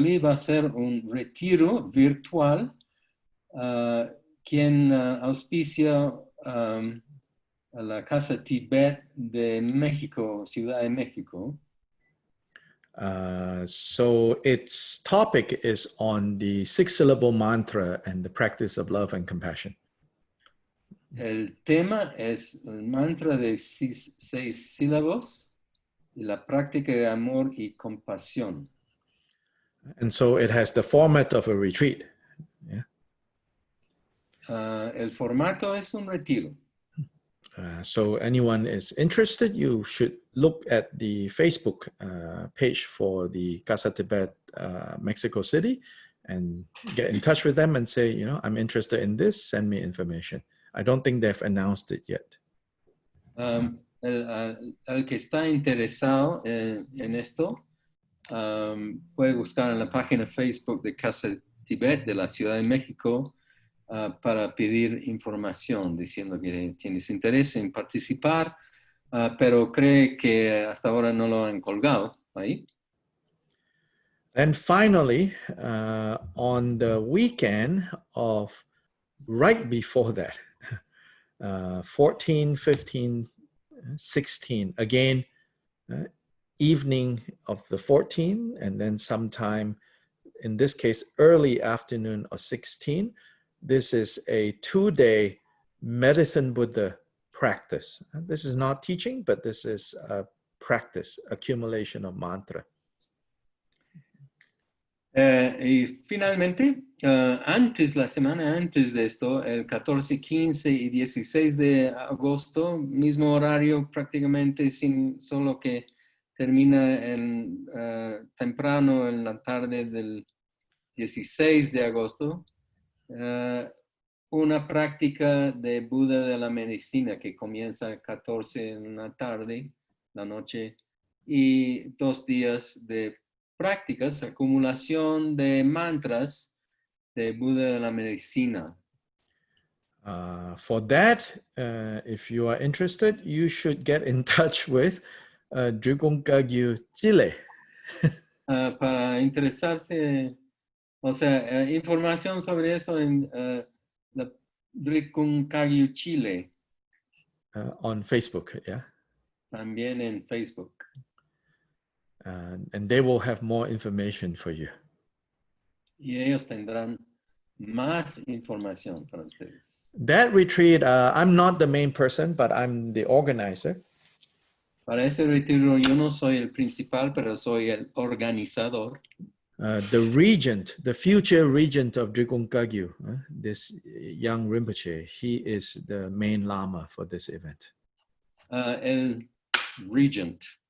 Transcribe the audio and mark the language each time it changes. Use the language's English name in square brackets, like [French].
[Spanish] Lye va a hacer un retiro virtual quien auspicia a la Casa Tibet de México, Ciudad de México. [English] So its topic is on the 6-syllable mantra and the practice of love and compassion. [Spanish] El tema es el mantra de 6 sílabos y la práctica de amor y compasión. [English] And so it has the format of a retreat. Yeah. [Spanish] El formato es un retiro. [English] So anyone is interested, you should look at the Facebook page for the Casa Tibet Mexico City and get in touch with them and say, you know, I'm interested in this, send me information. I don't think they've announced it yet. [Spanish] El que está interesado en esto puede buscar en la página Facebook de Casa Tibet de la Ciudad de México para pedir información, diciendo que tienes interés en participar, pero cree que hasta ahora no lo han colgado ahí. [English] And finally, on the weekend of right before that, 14, 15, 16, again, evening of the 14, and then sometime, in this case, early afternoon of 16, this is a 2-day medicine Buddha practice. This is not teaching, but this is a practice, accumulation of mantra. [Spanish] Y finalmente, la semana antes de esto, el 14, 15 y 16 de agosto, mismo horario prácticamente, solo que termina temprano en la tarde del 16 de agosto, una práctica de Buda de la medicina que comienza el 14 en la tarde, la noche, y 2 días de prácticas, acumulación de mantras de Buda de la medicina. [English] For that, if you are interested, you should get in touch with Drikung Kagyu, Chile. [Spanish] Para interesarse, o sea, información sobre eso en la Drikung Kagyu, Chile. [English] On Facebook, yeah. [Spanish] También en Facebook. [English] And they will have more information for you. [Spanish] Y ellos tendrán más información para ustedes. [English] That retreat, I'm not the main person, but I'm the organizer. [Spanish] Para ese retiro yo no soy el principal, pero soy el organizador. [English] The regent, the future regent of Drikung Kagyu, this young Rinpoche, he is the main lama for this event. [Spanish] El regent.